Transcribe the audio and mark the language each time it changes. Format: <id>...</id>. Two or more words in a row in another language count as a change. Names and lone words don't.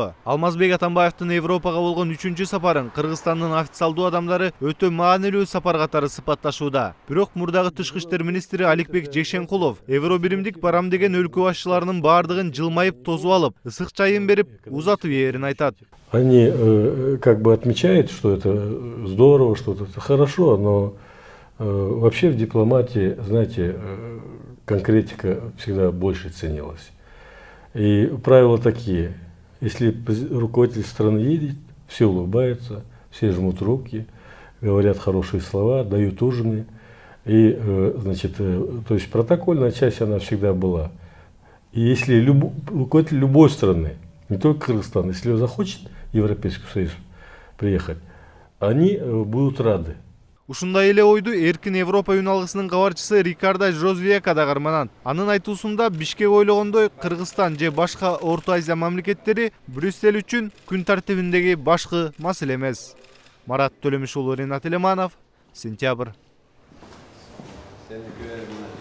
<ky>Алмазбек Атамбаевдин Европага болгон 3-чү сапарын Кыргызстандын официалдуу адамдары өтө маанилүү сапар катары сыпатташууда. Бирок мурдагы тышкы иштер министри Аликбек Жекшенкулов Евробиримдик барам деген өлкө башчыларынын баардыгын жылмайып тозуп алып, ысык чайын берип, узатып берин айтат.</ky> <ru>Они как бы отмечают, что это здорово, что это хорошо, но вообще в дипломатии, знаете, конкретика всегда больше ценилась. И правила такие: если руководитель страны едет, все улыбаются, все жмут руки, говорят хорошие слова, дают ужины. И, значит, то есть протокольная часть она всегда была. И если руководитель любой страны, не только Кыргызстан, если он захочет в Европейский Союз приехать, они будут рады.</ru> <ky>Ушундай эле ойду Эркин Европа үн алгысынын кабарчысы Рикардо Жозвека да карманат. Анын айтуусунда Бишкек ойлогондой Кыргызстан же башка Орто Азия мамлекеттери Брюссель үчүн күн тартибиндеги башкы маселе эмес. Марат Төлөмүш уулу, Ринат Элеманов, Сентябрь.</ky>